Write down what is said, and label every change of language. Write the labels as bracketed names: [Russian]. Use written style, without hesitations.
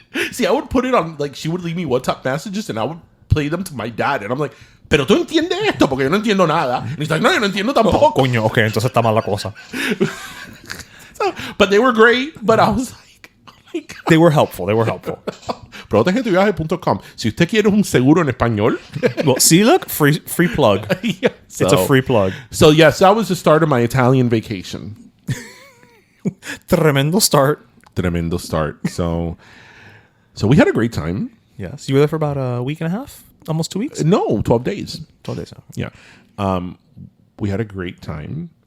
[English] See, I would put it on she would leave me WhatsApp messages and I would play them to my dad, and I'm like, [Spanish] pero tú entiendes esto porque yo no entiendo nada. [English] And he's like, [Spanish] no, yo no entiendo tampoco. Coño, okay, entonces está mal la cosa. [English] But they were great. But I was like, oh my God. They were helpful. [Spanish] Protegetuviaje.com. Si usted quiere un seguro en español. [English] Well, see, look, free plug. Yeah, it's a free plug. So, yes, that was the start of my Italian vacation. Tremendo start. So we had a great time. Yes. You were there for about a week and a half? Almost 2 weeks? No, 12 days. 12 days. Yeah. We had a great time.